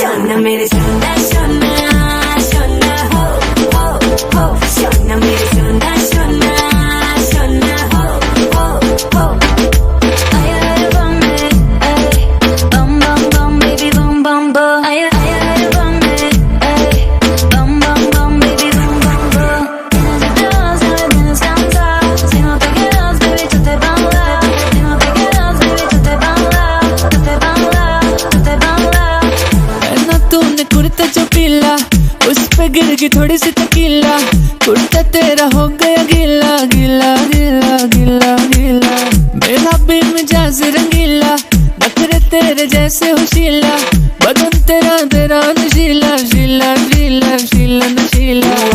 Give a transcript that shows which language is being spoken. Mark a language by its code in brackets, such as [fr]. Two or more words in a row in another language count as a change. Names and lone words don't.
[hi] सोना मेरे सोना सोना सोना हो हो, सोना मेरे सोना सोना सोना हो। आया बम बम बम बम बेबी बम बम बम, आया बम bum bum baby bum bum bum. [es] Si te vas a ver descansar, si no te quedas baby tú te vas a la, si no te quedas baby tú te vas a la, tú te vas a la, tú te vas a la. [hi] ना तूने कुर्ता जो पीला, उस पे गिर गई थोड़ी सी तकीला, कुर्ता तेरा हो गया गीला गीला गीला गीला गीला। मेरा भी मिजाज रंगीला, नखरे तेरे जैसे हो शीला, बदन तेरा तेरा नशीला शीला शीला शीला नशीला।